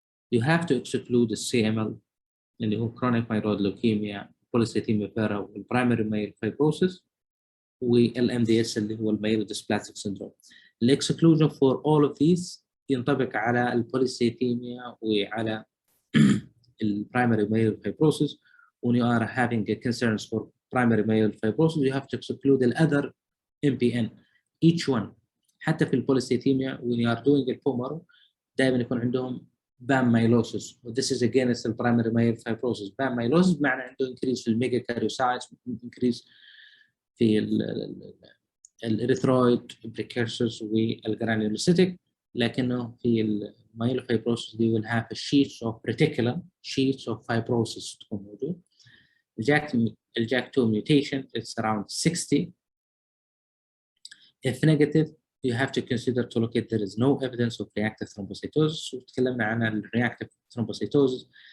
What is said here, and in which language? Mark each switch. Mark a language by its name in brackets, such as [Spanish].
[English] You have to exclude the CML, [Arabic] اللي هو [English] chronic myeloid leukemia, polycythemia vera, primary myelofibrosis, [Arabic] وال-MDS اللي هو [English] myelodysplastic syndrome. Exclusion for all of these [Arabic] ينطبق على البوليسيثيميا وعلى [English] primary myelofibrosis. When you are having concerns for primary myelofibrosis, you have to exclude the other MPN, each one. [Arabic] حتى في البوليسيثيميا [English] when you are doing [Arabic] البون مارو دائما يكون عندهم BAM myeloses. [English] This is again it's the primary myelofibrosis. [Arabic] BAM myeloses معنى عنده increase في الميجاكاريوسايتس, increase في الإريثرويد precursors والجرانيولوسيتيك. لكنه في المايلوفايبروسيس [English] they will have a sheets of reticulum, sheets of fibrosis [Arabic] تكون موجود. [English] الJAK2 mutation is around 60. If negative, you have to consider to locate there is no evidence of reactive thrombocytosis. [Arabic] وتكلمنا عن [English] reactive thrombocytosis.